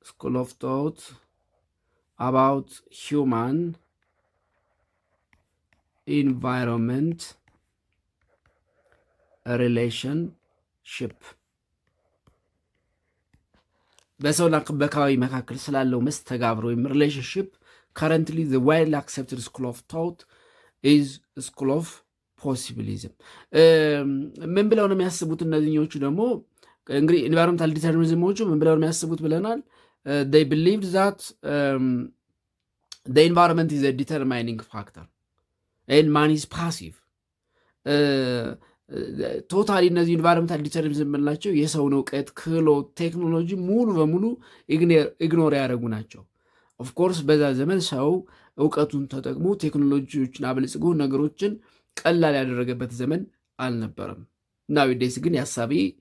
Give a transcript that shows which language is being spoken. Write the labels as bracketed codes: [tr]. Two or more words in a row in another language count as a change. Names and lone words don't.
[en] about human environment relationship [am] በሰውና በአካባቢ መካከል ስላለው መስተጋብር ወይም ሪሌሽንሽፕ ከረንትሊ [en] the widely accepted school of thought is school of possibilism። [am] ምን ብለው ነው የሚያስቡት እነዚህኞቹ ደግሞ እንግዲህ ኢንቫይሮንመንታል ዲተርሚኒዝሞቹ ምን ብለው ነው የሚያስቡት ብለናል። [en] they believed that the environment is a determining factor and man is passive. [am] ቶታሊ እነዚህ [en] environmental determinism [am] የምንላቸው የሰውን እውቀት፣ ክህሎት፣ ቴክኖሎጂ ሙሉ በሙሉ ኢግኖር ያደረጉ ናቸው። ኦፍኮርስ በዛ ዘመን ሰው እውቀቱን ተጠቅሞ ቴክኖሎጂዎችን አበልጽጎ ነገሮችን ቀላል ያደረገበት ዘመን አልነበረም። ናዊዴስ ግን የሀሳቤ